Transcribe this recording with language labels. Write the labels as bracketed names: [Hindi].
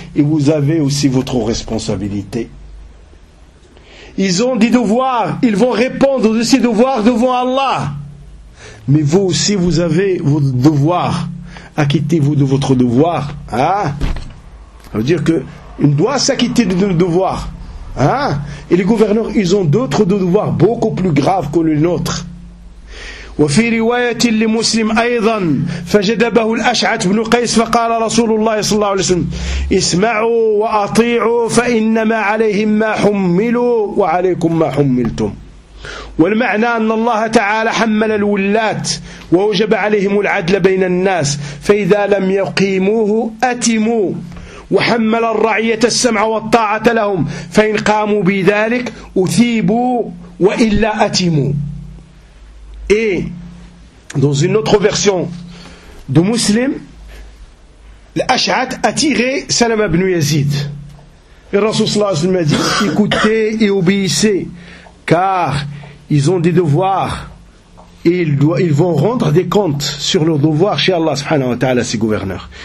[French] Et vous avez aussi votre responsabilité. Ils ont des devoirs, ils vont répondre de ces devoirs devant Allah. Mais vous aussi, vous avez vos devoirs. Acquittez-vous de votre devoir. Hein? Ça veut dire que il doit s'acquitter de nos devoirs. Hein? Et les gouverneurs, ils ont d'autres devoirs beaucoup plus graves que le nôtre. [Arabic] وفي رواية لمسلم أيضا فجذبه الأشعث بن قيس فقال رسول الله صلى الله عليه وسلم اسمعوا وأطيعوا فإنما عليهم ما حملوا وعليكم ما حملتم والمعنى أن الله تعالى حمل الولاة ووجب عليهم العدل بين الناس فإذا لم يقيموه أتموا وحمل الرعية السمع والطاعة لهم فإن قاموا بذلك أثيبوا وإلا أتموا. [French] Et dans une autre version de Muslim, l'Ash'ath a tiré Salam ibn Yazid. Et Rasoul sallallahu alayhi wa sallam a dit, écoutez et obéissez, car ils ont des devoirs et ils vont rendre des comptes sur leurs devoirs chez Allah subhanahu wa ta'ala, ses gouverneurs.